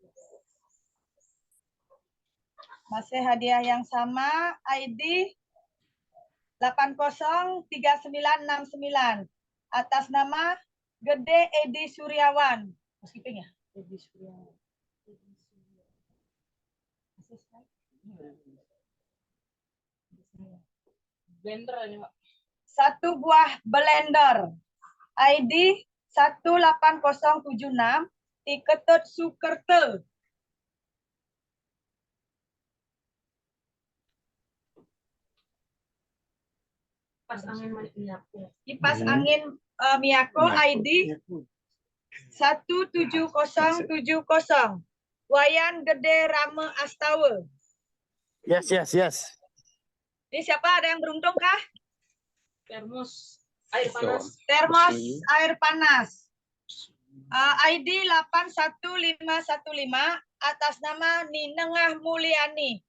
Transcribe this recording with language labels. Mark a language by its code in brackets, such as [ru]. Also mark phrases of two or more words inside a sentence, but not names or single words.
[id] Masih hadiah yang sama ID 803969 atas nama Gede Edi Suryawan. Skipping ya? Edi Suryawan. Blender ini, Pak. Satu buah blender ID 18076 Tiketut Sukerte. Kipas angin Miyako ID 17070 Wayan Gede Rame Astawa. Yes. Ini siapa? Ada yang beruntung kah? Termos Termos air panas. ID 81515 atas nama Ninengah Mulyani.